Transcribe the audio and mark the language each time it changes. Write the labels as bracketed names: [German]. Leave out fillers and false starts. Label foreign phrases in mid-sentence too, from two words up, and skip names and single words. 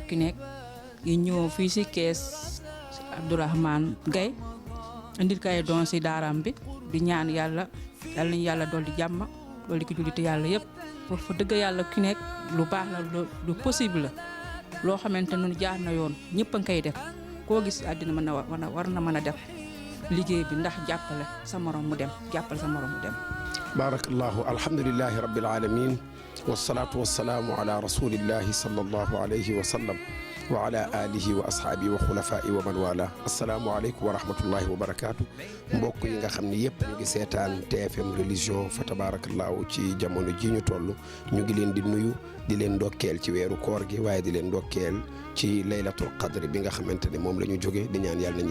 [Wolof] QNET yi ñëw fii si kees Abdourahmane Gaye indil kay doon si daaraam bi di ñaan yàlla nañu yàlla dolli jàmm dolli ko jullite yàlla yëpp pour fa dëgg yàlla QNET lu baax la lu possible la loo xamante ne jaar na yoon ñëpp a ngi koy def koo gis àddina war na mën a def liggéey bi ndax jàppale sa morom mu dem jàppale sa morom mu dem. [Arabic] بارك الله الحمد لله رب العالمين والصلاة والسلام على رسول الله صلى الله عليه وسلم وعلى آله وأصحابه وخلفائه ومن والى السلام عليكم ورحمة الله وبركاته [Wolof] mbokk yi nga xam ne yëpp ñu ngi seetaan TFM religion fa tabarakallahu ci jamono ji ñu toll ñu ngi leen di nuyu di leen ndokkeel ci weeru koor gi waaye di leen ndokkeel ci [Arabic] ليلة القدر [Wolof] bi nga xamante ne moom la ñu jóge di ñaan yàlla nañ